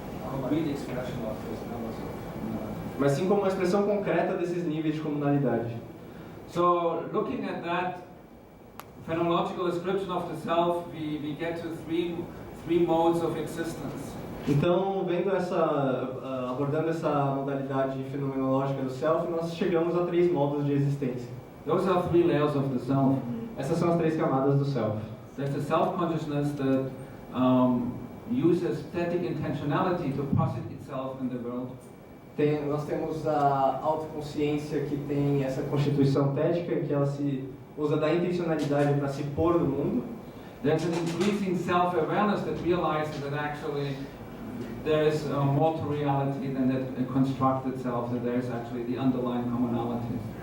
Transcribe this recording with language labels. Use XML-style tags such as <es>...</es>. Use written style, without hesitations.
<en>concrete expression of those levels of</en> <pt>mas sim como uma expressão concreta desses níveis de comunalidade.</pt> <en>So, looking at that phenomenological description of the self, we get to three modes of existence.</en> <pt>Então, abordando essa modalidade fenomenológica do self, nós chegamos a 3 modos de existência.</pt> <en>Those are 3 layers of the self.</en> <pt>Essas são as 3 camadas do self.</pt> <en>There's the self-consciousness that uses static intentionality to posit itself in the world.</en> <pt>Nós temos a autoconsciência que tem essa constituição tética, em que ela se usa da intencionalidade para se pôr no mundo.</pt> <en>There's an increasing self-awareness that realizes that actually there is more to reality than that constructed self, that there is actually the underlying commonalities.</en>